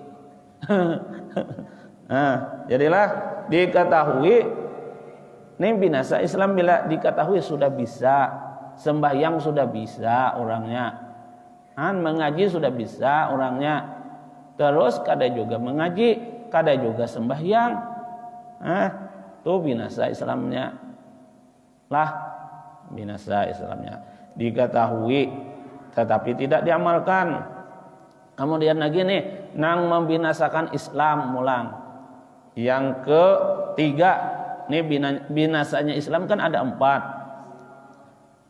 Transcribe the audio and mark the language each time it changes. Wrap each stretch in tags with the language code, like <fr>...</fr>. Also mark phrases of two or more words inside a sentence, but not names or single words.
<id>Nah, jadilah diketahui ini binasa Islam bila diketahui sudah bisa, sembahyang sudah bisa orangnya, mengaji sudah bisa orangnya, terus</id> <bjn>kada juga mengaji, kada juga sembahyang,</bjn> <id>tuh binasa Islamnya, lah binasa Islamnya diketahui tetapi tidak diamalkan. Kemudian lagi nih nang membinasakan Islam mulang. Yang ketiga, nih binasanya Islam kan ada 4.</id>